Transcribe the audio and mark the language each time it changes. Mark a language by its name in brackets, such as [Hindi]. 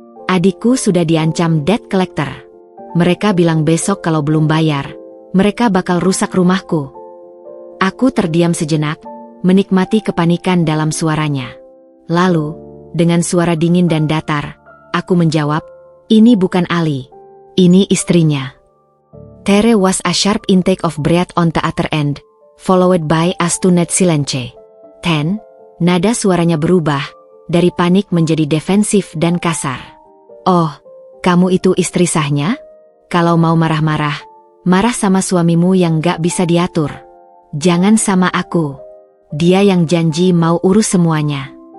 [Indonesian] Adikku sudah diancam debt collector. Mereka bilang besok kalau belum bayar, mereka bakal rusak rumahku. Aku terdiam sejenak, menikmati kepanikan dalam suaranya. Lalu, dengan suara dingin dan datar, aku menjawab, ini bukan Ali. Ini istrinya. [English] There was a sharp intake of breath on the other end, followed by a stunned silence. [Indonesian] Nada suaranya berubah, dari panik menjadi defensif dan kasar. Oh, kamu itu istri sahnya? Kalau mau marah-marah, Marah sama suamimu yang gak bisa diatur. Jangan sama aku. Dia yang janji mau urus semuanya.